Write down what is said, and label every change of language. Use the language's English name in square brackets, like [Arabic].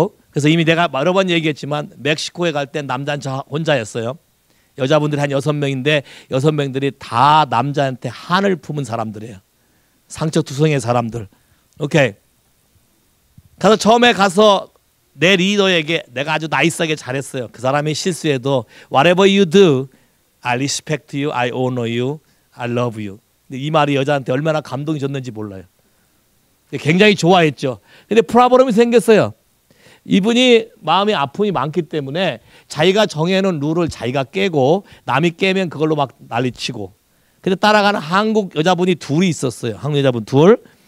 [Korean] 그래서 이미 내가 여러 번 얘기했지만 멕시코에 갈 때 남자는 저 혼자였어요. 여자분들이 한 6명인데 6명들이 다 남자한테 한을 품은 사람들이에요. 상처투성이의 사람들. 오케이. 그래서 처음에 가서 내 리더에게 내가 아주 나이스하게 잘했어요. 그 사람이 실수해도 [English] Whatever you do, I respect you, I honor you, I love you. [Korean] 근데 이 말이 여자한테 얼마나 감동이 줬는지 몰라요. 굉장히 좋아했죠. 근데 프로블럼이 생겼어요. 이분이 마음의 아픔이 많기 때문에 자기가 정해놓은 룰을 자기가 깨고 남이 깨면 그걸로 막 난리치고. 근데 따라가는 한국 여자분이 둘이 있었어요. 한국 여자분 둘.